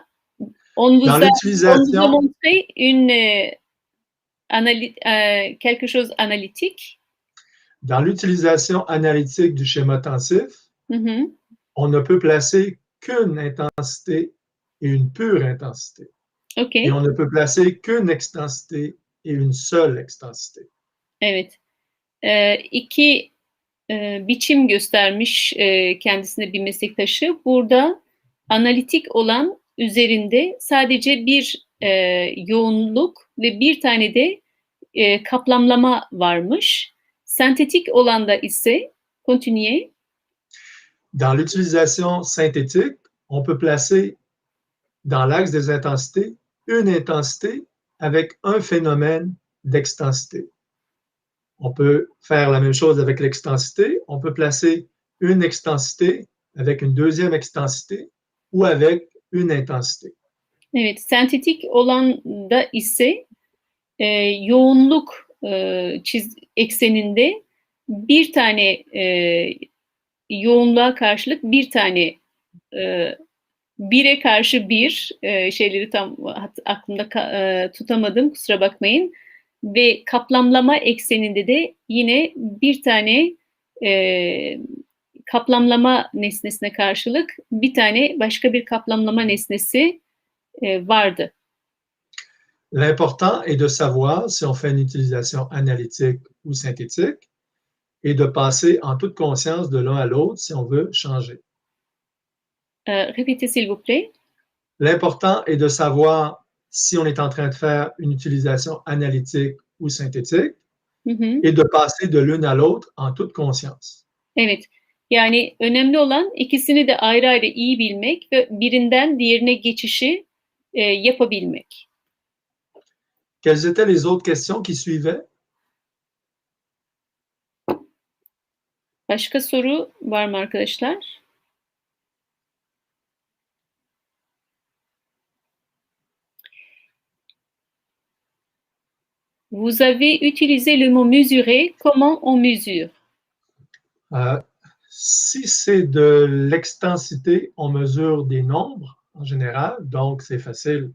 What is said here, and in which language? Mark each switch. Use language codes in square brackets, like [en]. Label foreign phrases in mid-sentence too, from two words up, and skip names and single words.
[fr] On vous a montré quelque chose analytique. Dans l'utilisation analytique du schéma tensif, on ne peut placer qu'une intensité et une pure intensité. Okay. Et on ne peut placer qu'une extensité et une seule extensité. [tr] Evet. İki biçim göstermiş kendisine bir meslektaşı. Burada analitik olan üzerinde sadece bir yoğunluk ve bir tane de kaplamlama varmış. Sentetik olanda ise, [fr] continuez. Dans l'utilisation synthétique, on peut placer dans l'axe des intensités une intensité avec un phénomène d'extensité. On peut faire la même chose avec l'extensité. On peut placer une extensité avec une deuxième extensité ou avec une intensité. [tr] Evet, sentetik olanda ise yoğunluk ekseninde bir tane yoğunluğa karşılık bir tane bire karşı bir şeyleri tam aklımda tutamadım, kusura bakmayın. Ve kaplamlama ekseninde de yine bir tane kaplamlama nesnesine karşılık bir tane başka bir kaplamlama nesnesi vardı. [fr] L'important est de savoir si on fait une utilisation analytique ou synthétique et de passer en toute conscience de l'un à l'autre si on veut changer. Répétez s'il vous plaît. L'important est de savoir si on est en train de faire une utilisation analytique ou synthétique et de passer de l'une à l'autre en toute conscience. [tr] Evet. Yani önemli olan ikisini de ayrı ayrı iyi bilmek ve birinden diğerine geçişi yapabilmek. [fr] Quelles étaient les autres questions qui suivaient? [tr] Başka soru var mı arkadaşlar? [fr] Vous avez utilisé le mot mesurer. Comment on mesure? Si c'est de l'extensité, on mesure des nombres en général, donc c'est facile.